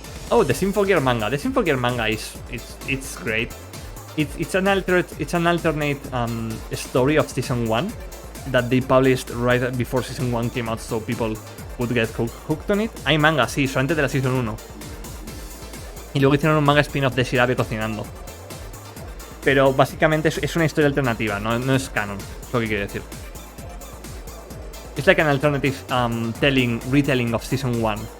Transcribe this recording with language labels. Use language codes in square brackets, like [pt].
[en] Oh, the Symphogear manga. The Symphogear manga it's great. It's an alternate story of season 1 that they published right before season 1 came out, so people would get hooked on it. [es] Hay manga, sí, solamente de la season 1. Y luego hicieron un manga spin-off de Shirabe cocinando. Pero básicamente es una historia alternativa, no es canon, es lo que quiero decir. [en] It's like an alternative retelling of season 1.